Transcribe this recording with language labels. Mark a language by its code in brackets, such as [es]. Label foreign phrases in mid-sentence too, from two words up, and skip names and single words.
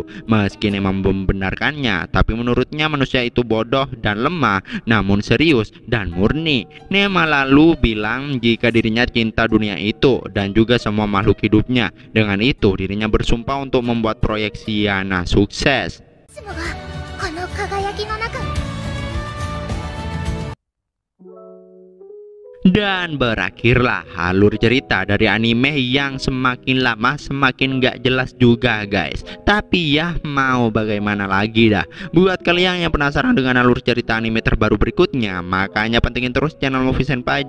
[id] Meski Nema membenarkannya, tapi menurutnya manusia itu bodoh dan lemah, namun serius dan murni. Nema lalu bilang jika dirinya cinta dunia itu dan juga semua makhluk hidupnya. Dengan itu dirinya bersumpah untuk membuat proyek Siana sukses. [ja] いつもはこの輝きの中。 [id] Dan berakhirlah alur cerita dari anime yang semakin lama semakin gak jelas juga guys. Tapi ya mau bagaimana lagi dah. Buat kalian yang penasaran dengan alur cerita anime terbaru berikutnya, makanya pentingin terus channel Movie Senpai.